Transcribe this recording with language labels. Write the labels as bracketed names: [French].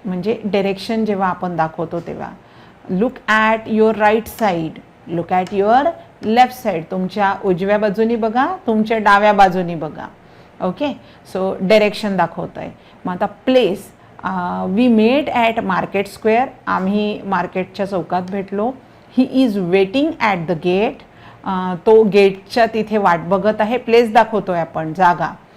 [Marathi] म्हणजे डायरेक्शन जेव्हा आपण दाखवतो तेव्हा. [English] Look at your right side. Look at your left side. [Marathi] तुमच्या उजव्या बाजूनी बघा, तुमच्या डाव्या बाजूनी बघा. ओके, सो डायरेक्शन दाखवतं आहे. मग आता place. [English] We met at market square. [Marathi] आम्ही मार्केटच्या चौकात भेटलो. [English] He is waiting at the gate. [Marathi] तो गेटच्या तिथे वाट बघत आहे. प्लेस दाखवतो आहे आपण, जागा.